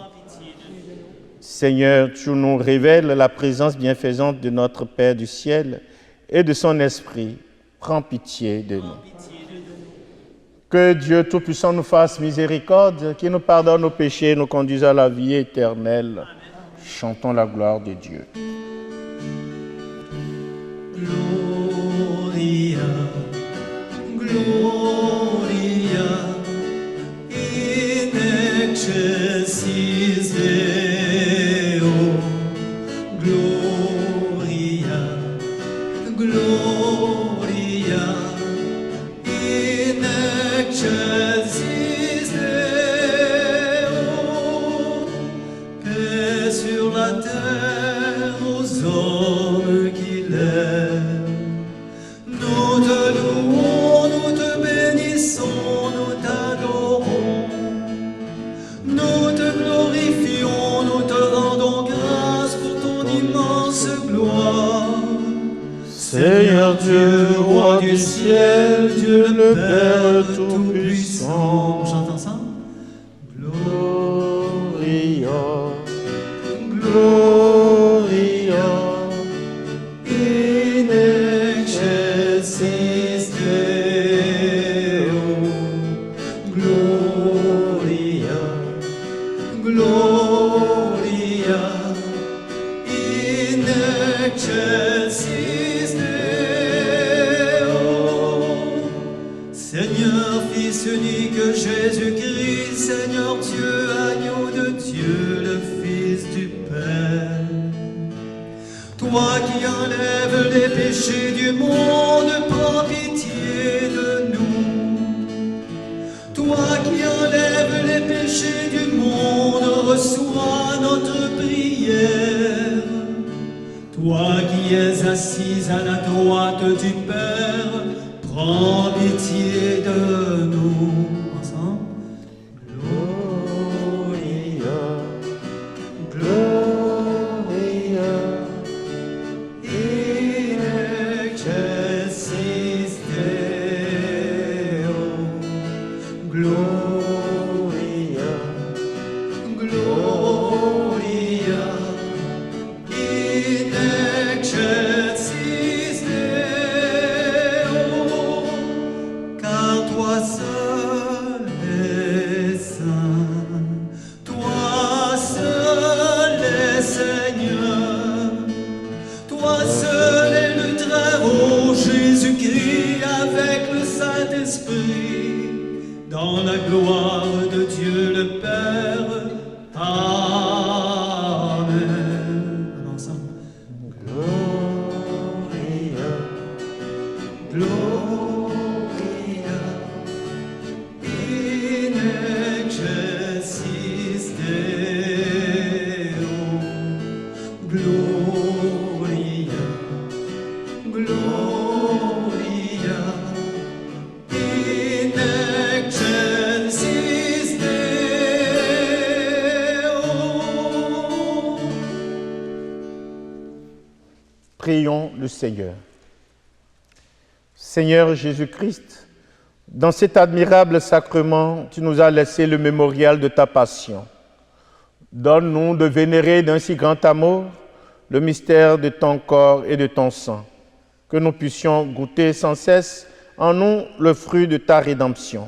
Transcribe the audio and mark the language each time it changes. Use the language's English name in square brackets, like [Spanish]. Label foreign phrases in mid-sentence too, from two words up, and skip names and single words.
[French] Seigneur, tu nous révèles la présence bienfaisante de notre Père du ciel et de son Esprit. Prends pitié de nous. Que Dieu Tout-Puissant nous fasse miséricorde, qu'il nous pardonne nos péchés et nous conduise à la vie éternelle. Chantons la gloire de Dieu. [Latin] Gloria, Gloria, in excelsis Deo. Gloria, Gloria, in excelsis Deo. [French] Paix sur la terre aux hommes qu'il aime. Nous te louons, nous te bénissons, nous t'adorons. Nous te glorifions, nous te rendons grâce pour ton immense gloire. Seigneur Dieu, roi du ciel, Dieu le Père Tout-Puissant. On chante ensemble. [Latin] Gloria, Gloria, In excelsis Deo. Gloria, Gloria, in excelsis Deo. [French] Seigneur, Fils unique Jésus-Christ, Seigneur Dieu, agneau de Dieu, le Fils du Père. Toi qui enlèves les péchés du monde, prends pitié de nous. Toi qui enlèves les péchés du monde, reçois notre prière. Toi qui es assise à la droite du Père, prends pitié de nous. Ensemble. [Latin] Gloria, Gloria, In excelsis Deo. Gloria, Gloria, in excelsis Deo. [French] Car toi seul es saint, toi seul es Seigneur. Toi seul est le Très-Haut, Jésus-Christ, avec le Saint-Esprit, dans la gloire de Dieu le Père. Amen. Allons ensemble. [Latin] Gloria, Gloria, in excelsis Deo. Gloria, Gloria, in excelsis Deo. [French] Prions le Seigneur. Seigneur Jésus-Christ, dans cet admirable sacrement, tu nous as laissé le mémorial de ta passion. Donne-nous de vénérer d'un si grand amour le mystère de ton corps et de ton sang, que nous puissions goûter sans cesse en nous le fruit de ta rédemption.